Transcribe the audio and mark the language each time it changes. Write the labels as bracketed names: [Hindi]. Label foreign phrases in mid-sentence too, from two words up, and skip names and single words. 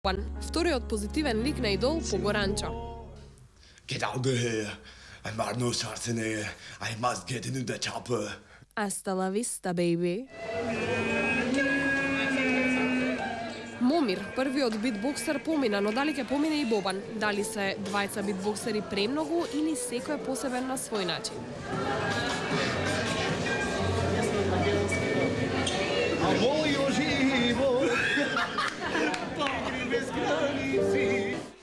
[Macedonian] Вториот позитивен лик на идол по Горанчо. [English] Get out of here. I'm Arnold Schwarzenegger. I must get into the chopper. [Spanish] Hasta la vista, baby. [Macedonian] Момир, првиот битбоксер, помина, но дали ќе помине и Бобан? Дали се двајца битбоксери премногу или секој е посебен на свој начин? А мојо живот без граници.